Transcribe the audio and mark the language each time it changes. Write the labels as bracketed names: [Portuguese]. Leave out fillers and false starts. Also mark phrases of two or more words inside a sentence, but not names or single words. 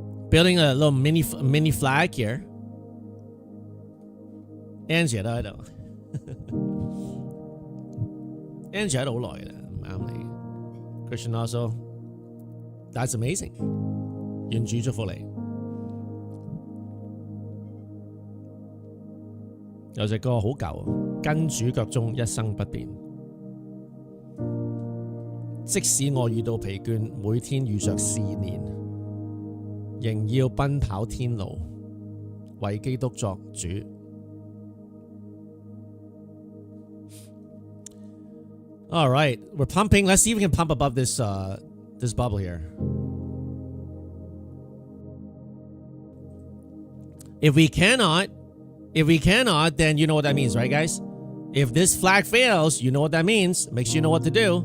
[English] Building a little mini flag here. [Cantonese] Angie 喺度，Angie 喺度好耐啦，唔啱你。 [English] Christian also, that's amazing. [Cantonese] 願主祝福你。有隻歌好舊，跟主腳蹤，一生不變。即使我遇到疲倦，每天遇着試煉，仍要奔跑天路，為基督作主。 [English] All right, we're pumping. Let's see if we can pump above this this bubble here. If we cannot, then you know what that means, right, guys? If this flag fails, you know what that means. Make sure you know what to do.